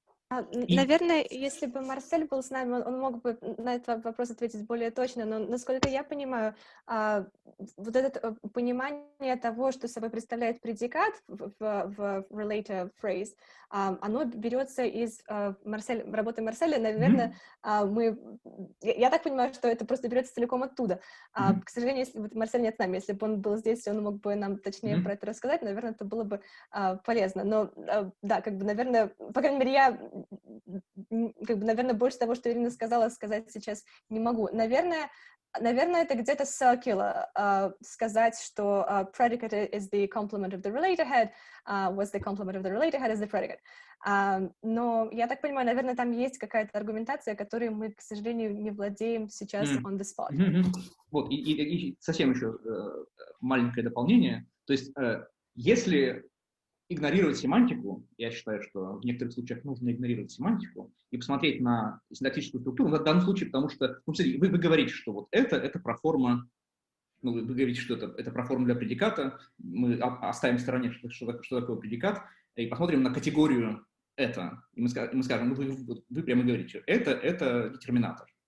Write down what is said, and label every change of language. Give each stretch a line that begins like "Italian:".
Russian: Наверное, если бы Марсель был с нами, он мог бы на этот вопрос ответить более точно, но, насколько я понимаю, вот это понимание того, что собой представляет предикат в relator phrase, оно берется из работы Марселя, наверное, я так понимаю, что это просто берется целиком оттуда. К сожалению, если вот Марсель нет с нами, если бы он был здесь, он мог бы нам точнее про это рассказать, наверное, это было бы полезно. Но, да, как бы, наверное, по крайней мере, я наверное, больше того, что Ирина сказала, сказать сейчас не могу. Наверное, это где-то
English: circular
Russian: сказать, что
English: predicate is the complement of the relator head, was the complement of the relator head is the predicate.
Russian: Но я так понимаю, наверное, там есть какая-то аргументация, которой мы, к сожалению, не владеем сейчас
English: on the spot.
Russian: Вот, и совсем еще маленькое дополнение. То есть, если игнорировать семантику, я считаю, что в некоторых случаях нужно игнорировать семантику и посмотреть на синтаксическую структуру, в данном случае, потому что, ну, смотрите, вы говорите, что вот это проформа, ну, вы говорите, что это проформа для предиката, мы оставим в стороне, что такое предикат, и посмотрим на категорию это, и мы скажем, ну, вы прямо говорите, это детерминатор.